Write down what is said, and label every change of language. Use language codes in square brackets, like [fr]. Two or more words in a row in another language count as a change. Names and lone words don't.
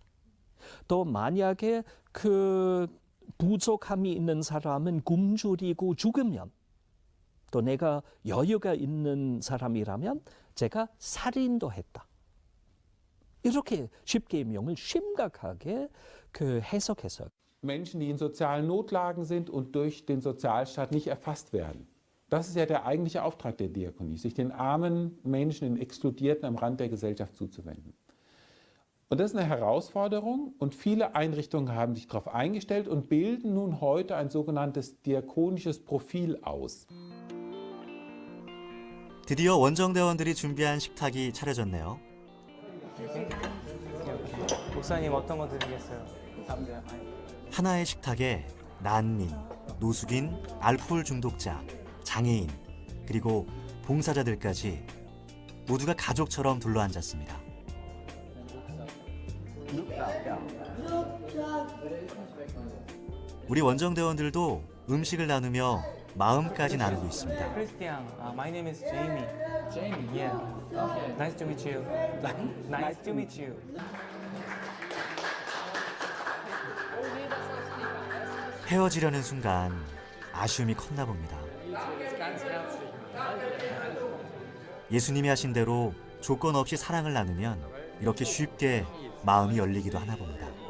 [ko] 또 만약에 그 부족함이 있는 사람은 굶주리고 죽으면 또 내가 여유가 있는 사람이라면 제가 살인도 했다. 이렇게 십계명을 심각하게 해석해서 [de] Menschen, die in sozialen Notlagen sind und durch den Sozialstaat nicht erfasst werden. Das ist ja der eigentliche Auftrag der Diakonie, sich den armen Menschen, den Exkludierten am Rand der Gesellschaft zuzuwenden. Und das ist eine Herausforderung und viele Einrichtungen haben sich darauf eingestellt und bilden nun heute ein sogenanntes diakonisches Profil aus. [ko] 드디어 원정대원들이 준비한 식탁이 차려졌네요. 목사님 어떤 거 드리겠어요? 하나의 식탁에 난민, 노숙인, 알코올 중독자, 장애인, 그리고 봉사자들까지 모두가 가족처럼 둘러앉았습니다. 우리 원정대원들도 음식을 나누며 마음까지 나누고 있습니다. 크리스티안, [en] my name is Jamie. Jamie, yeah. Nice to meet you. Nice to meet you. [ko] 헤어지려는 순간 아쉬움이 컸나 봅니다. 예수님이 하신 대로 조건 없이 사랑을 나누면 이렇게 쉽게 마음이 열리기도 하나 봅니다.